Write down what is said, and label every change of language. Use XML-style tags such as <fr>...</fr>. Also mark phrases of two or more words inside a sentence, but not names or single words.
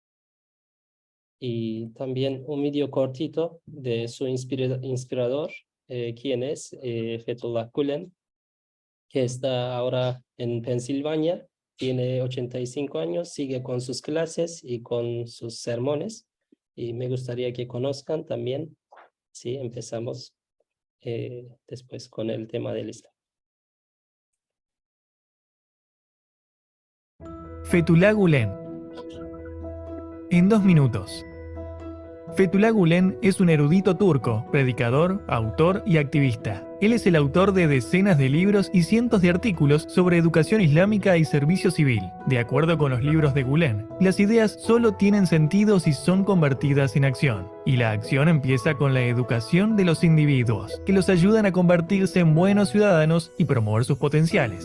<es>Y también un video cortito de su inspirador, quien es Fethullah Gülen, que está ahora en Pensilvania, tiene 85 años, sigue con sus clases y con sus sermones, y me gustaría que conozcan también. Sí, empezamos después con el tema del Islam. Fethullah Gülen. En 2 minutos. Fethullah Gülen es un erudito turco, predicador, autor y activista. Él es el autor de decenas de libros y cientos de artículos sobre educación islámica y servicio civil. De acuerdo con los libros de Gülen, las ideas solo tienen sentido si son convertidas en acción. Y la acción empieza con la educación de los individuos, que los ayudan a convertirse en buenos ciudadanos y promover sus potenciales.</es>